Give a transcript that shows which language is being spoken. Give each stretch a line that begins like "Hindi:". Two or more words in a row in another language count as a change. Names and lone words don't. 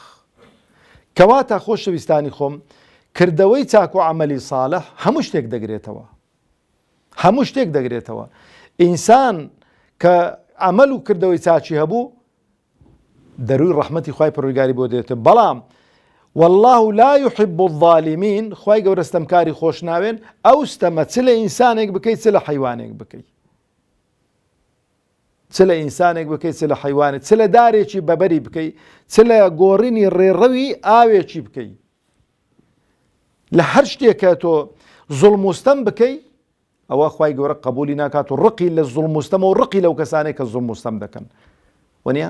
Central Kurdish: کەواتە خۆشەویستانی خۆم، کردەوەی چاک و عەمەلی ساڵح هەموو شتێک دەگرێتەوە، هەموو شتێک دەگرێتەوە. ئینسان کە عەمەل و کردەوەی چاکی هەبوو دەروی ڕەحمەتی خوای پەروەردگاری بۆ دێتێ. بەڵام
Arabic: والله لا يحب الظالمين.
Central Kurdish: خوای گەورە ستەمکاری خۆش ناوێن. ئەو ستەمە چ لە ئینسانێک بکەی چ لە حەیوانێک بکەی، چ لە ئینسانێک بکەی چ لە حەیوانێک، چ لە دارێکی بەبەری بکەی، چ لە گۆڕینی ڕێڕەوی ئاوێکی بکەی، لە هەر شتێکە تۆ زوڵم و ستەم بکەی ئەوە خوای گەورە قبولی ناکات و ڕقی لە زوڵم و ستەمە و ڕقی لەو کەسانێک کە زوڵم و ستەم دەکەن وەنیە.